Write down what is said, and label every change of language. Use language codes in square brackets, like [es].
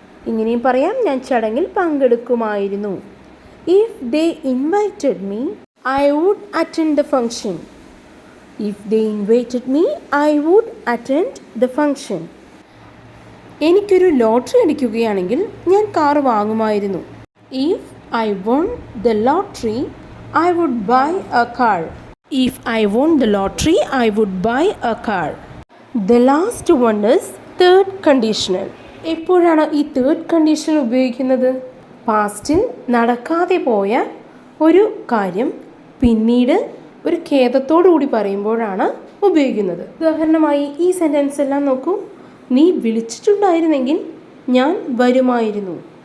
[ml] ഇങ്ങനെയും പറയാം, ഞാൻ ചടങ്ങിൽ പങ്കെടുക്കുമായിരുന്നു. [en] If they invited me, I would attend the function. If they invited me, I would attend the function. [ml] എനിക്കൊരു lottery അടിക്കുകയാണെങ്കിൽ ഞാൻ car വാങ്ങുമായിരുന്നു. [en] If I won the lottery, I would buy a car. If I won the lottery, I would buy a car. The last one is third conditional. [ml] എപ്പോഴാണ് ഈ third condition ഉപയോഗിക്കുന്നത്? പാസ്റ്റിൽ നടക്കാതെ പോയ ഒരു കാര്യം പിന്നീട് ഒരു ഖേദത്തോടുകൂടി പറയുമ്പോഴാണ് ഉപയോഗിക്കുന്നത്. ഉദാഹരണമായി ഈ സെൻറ്റൻസ് എല്ലാം നോക്കൂ. നീ വിളിച്ചിട്ടുണ്ടായിരുന്നെങ്കിൽ ഞാൻ വരുമായിരുന്നു.